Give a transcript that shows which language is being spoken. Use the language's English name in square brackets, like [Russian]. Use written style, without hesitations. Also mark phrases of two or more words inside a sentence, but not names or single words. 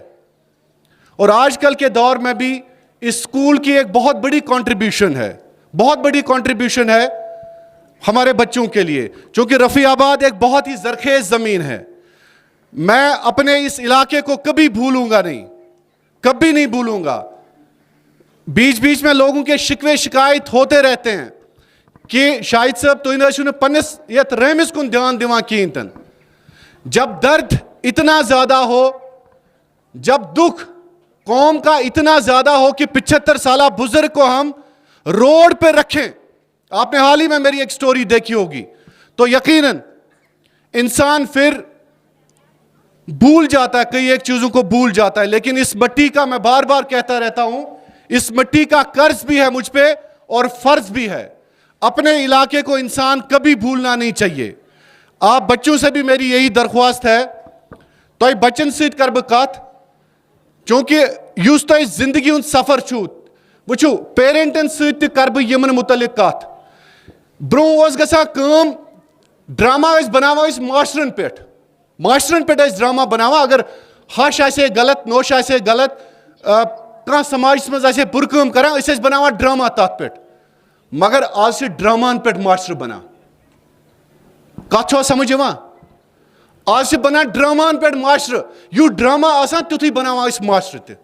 [Urdu] اور آج کل کے دور میں بھی اس اسکول کی ایک بہت بڑی کنٹریبیوشن ہے، بہت بڑی کنٹریبیوشن ہے ہمارے بچوں کے لیے. چونکہ رفیع آباد ایک بہت ہی زرخیز زمین ہے، میں اپنے اس علاقے کو کبھی بھولوں گا نہیں، کبھی نہیں بھولوں گا. بیچ بیچ میں لوگوں کے شکوے شکایت ہوتے رہتے ہیں کہ شاہد صاحب تو [Kashmiri] ان پننس یتھ رحمس کُن دھیان دِوا کیٚنہہ. [Urdu] جب درد اتنا زیادہ ہو، جب دکھ قوم کا اتنا زیادہ ہو کہ 75 سالہ بزرگ کو ہم روڈ پہ رکھیں. آپ نے حال ہی میں میری ایک سٹوری دیکھی ہوگی. تو یقیناً انسان پھر بھول جاتا ہے, کئی ایک چیزوں کو بھول جاتا ہے. لیکن اس مٹی کا, میں بار بار کہتا رہتا ہوں, اس مٹی کا قرض بھی ہے مجھ پہ اور فرض بھی ہے. اپنے علاقے کو انسان کبھی بھولنا نہیں چاہیے. آپ بچوں سے بھی میری یہی درخواست ہے, [Kashmiri] تو بچن سیت کر بہ کت, چونکہ یس تہ زندگی ہند سفر چھو وچھو پیرنٹن سیت تہ کر بہ یمن متعلق کت. برو اس گژھان کٲم, ڈرامہ اس بناوان اس معاشرن پہ, معاشرن پہ اس ڈرامہ بناوان. اگر ہش آسے غلط, نوش آسے غلط, کانٛہہ سماجس مز آسے بُرٕ کٲم کران, أسۍ ٲسۍ بناوان ڈرامہ تتھ پہ. مگر آز چھ ڈرامہن پہ معاشرٕ بنان. کتھ چھو سمجھ یوان؟ آج چھ بنان ڈرامہن پہ معاشرٕ. یُتھ ڈرامہ آسان تیُتھُے بناوان أسۍ معاشرٕ تہِ.